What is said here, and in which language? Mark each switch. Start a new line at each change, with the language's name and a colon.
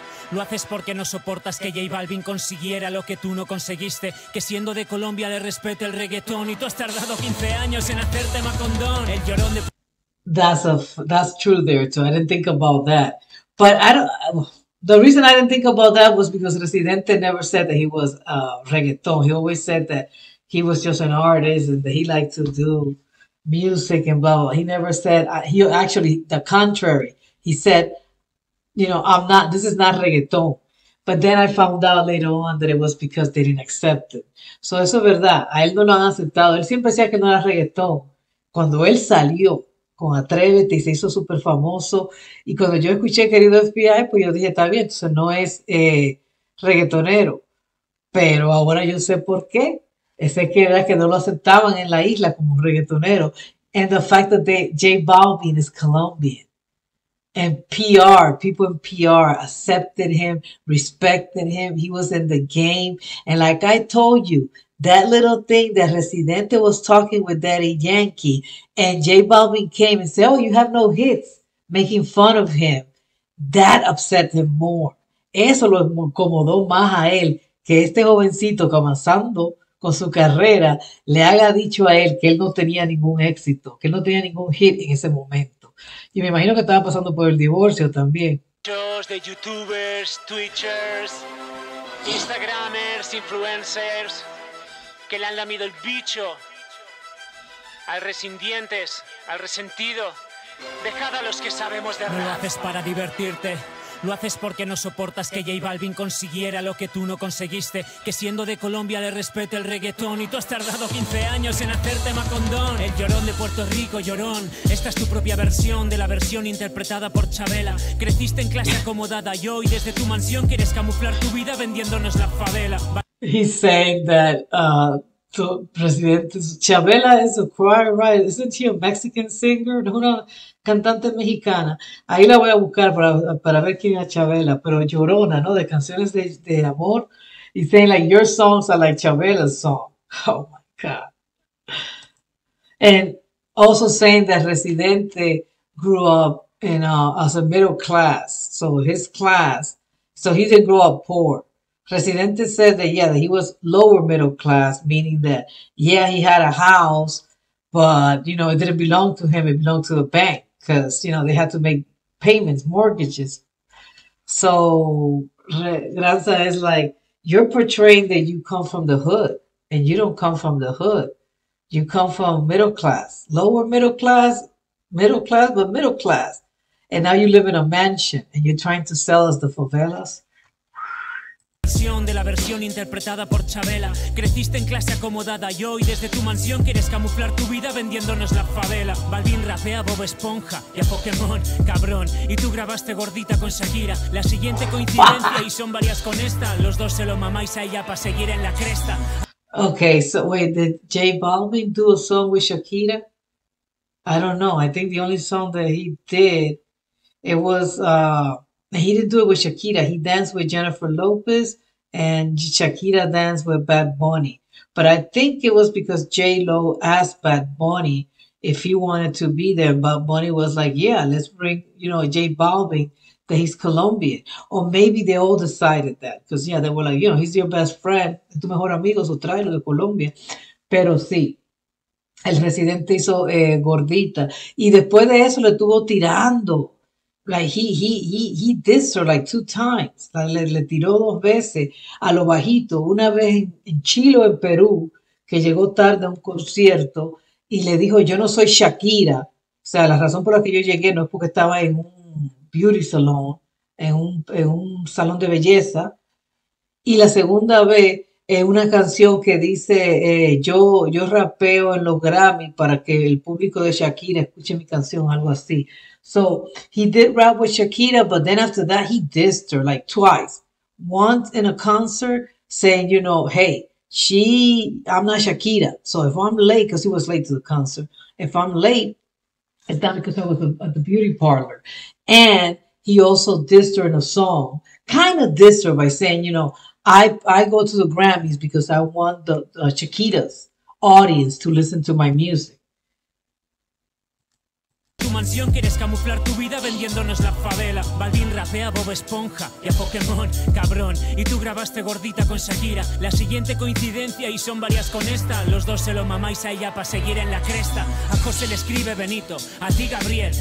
Spanish: Lo haces porque no soportas que JBalvin consiguiera lo que tú no conseguiste, que siendo de Colombia le respete el reggaetón y tú has tardado 15 años en hacerte macondón. El llorón de...
English: That's true there too. I didn't think about that. But the reason I didn't think about that was because Residente never said that he was reggaeton. He always said that he was just an artist and that he liked to do music and blah, blah. He never said, he actually, the contrary. He said, you know, this is not reggaeton. But then I found out later on that it was because they didn't accept it.
Spanish: So eso es verdad. A él no lo han aceptado. Él siempre decía que no era reggaetón. Cuando él salió con Atrévete y se hizo súper famoso. Y cuando yo escuché Querido FBI, pues yo dije, está bien, entonces no es reggaetonero. Pero ahora yo sé por qué. Ese que era que no lo aceptaban en la isla como reggaetonero.
English: And the fact that JBalvin is Colombian. And PR, people in PR accepted him, respected him. He was in the game. And like I told you, that little thing that Residente was talking with Daddy Yankee and JBalvin came and said, oh, you have no hits, making fun of him. That upset him more.
Spanish: Eso lo incomodó más a él, que este jovencito comenzando con su carrera le haya dicho a él que él no tenía ningún éxito, que él no tenía ningún hit en ese momento. Y me imagino que estaba pasando por el divorcio también. De youtubers, twitchers, instagramers, influencers, que le han lamido el bicho al resintientes, al resentido. Dejad a los que sabemos de rap. No lo haces para divertirte. Lo haces porque no soportas que JBalvin consiguiera lo que tú no conseguiste. Que siendo de Colombia le respete el reggaetón. Y tú has tardado 15 años en hacerte macondón. El llorón de Puerto Rico, llorón. Esta es tu propia versión de la versión interpretada por Chabela. Creciste en clase acomodada y hoy desde tu mansión quieres camuflar tu vida vendiéndonos la favela.
English: He's saying that the president, Chabela is a choir, right? Isn't she a Mexican singer?
Spanish: No, una cantante mexicana. Ahí la voy a buscar para ver quién es Chabela, pero llorona, ¿no? De canciones de amor.
English: He's saying like, your songs are like Chabela's song. Oh my God. And also saying that Residente grew up in as a middle class. So his class, so he didn't grow up poor. Residente said that, yeah, that he was lower middle class, meaning that, yeah, he had a house, but, you know, it didn't belong to him. It belonged to the bank because, you know, they had to make payments, mortgages. So Granza is like, you're portraying that you come from the hood, and you don't come from the hood. You come from middle class, lower middle class, but middle class. And now you live in a mansion, and you're trying to sell us the favelas.
Spanish: De la versión interpretada por Chabela. Creciste en clase acomodada y hoy desde tu mansión quieres camuflar tu vida vendiéndonos la favela. Balvin rapea a Bob Esponja y a Pokémon, cabrón. Y tú grabaste gordita con Shakira. La siguiente coincidencia y son varias con esta. Los dos se lo mamáis a ella para seguir en la cresta.
English: Okay, so wait, did JBalvin do a song with Shakira? I don't know. I think the only song that he did, it was he didn't do it with Shakira. He danced with Jennifer Lopez and Shakira danced with Bad Bunny. But I think it was because J-Lo asked Bad Bunny if he wanted to be there. Bad Bunny was like, yeah, let's bring, you know, JBalvin, that he's Colombian. Or maybe they all decided that. Because, yeah, they were like, you know, he's your best friend,
Spanish: es tu mejor amigo,
English: so
Spanish: tráelo de Colombia. Pero sí, el Residente hizo gordita. Y después de eso le estuvo tirando.
English: Like he dissed her like 2 times.
Spanish: Le tiró 2 veces a lo bajito. Una vez en Chile o en Perú, que llegó tarde a un concierto y le dijo, yo no soy Shakira. O sea, la razón por la que yo llegué no es porque estaba en un
English: beauty salon,
Spanish: en un salón de belleza. Y la segunda vez, una canción que dice, yo rapeo en los Grammy para que el público de Shakira escuche mi canción, algo así.
English: So he did rap with Shakira, but then after that, he dissed her like twice. Once in a concert saying, you know, hey, I'm not Shakira. So if I'm late, because he was late to the concert, if I'm late, it's not because I was at the beauty parlor. And he also dissed her in a song, kind of dissed her by saying, you know, I go to the Grammys because I want the Shakira's audience to listen to my music.
Spanish: Tu mansión quieres camuflar tu vida vendiéndonos la favela. Balvin rapea a Bob Esponja y a Pokémon, cabrón. Y tú grabaste gordita con Shakira. La siguiente coincidencia y son varias con esta. Los dos se lo mamáis a ella para seguir en la cresta. A José le escribe Benito, a ti Gabriel.